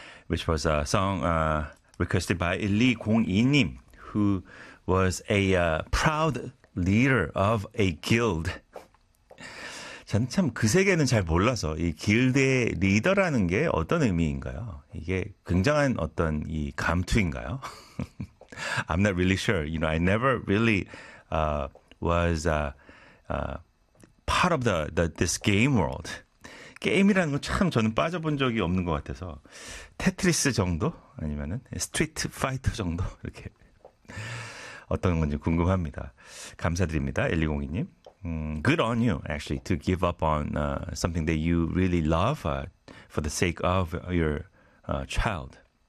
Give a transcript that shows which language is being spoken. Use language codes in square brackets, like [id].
[en] Which was a song requested by 1202님, who was a proud leader of a guild. [ko] 전참그 세계는 잘 몰라서 이 길드의 리더라는 게 어떤 의미인가요? 이게 굉장한 어떤 이 감투인가요? [en] I'm not really sure. You know, I never really was part of this game world. [ko] 게임이라는 거참 저는 빠져본 적이 없는 것 같아서 테트리스 정도 아니면은 스트리트 파이터 정도 이렇게 어떤 건지 궁금합니다. 감사드립니다, 1202님. [en] Good on you, actually, to give up on something that you really love for the sake of your child.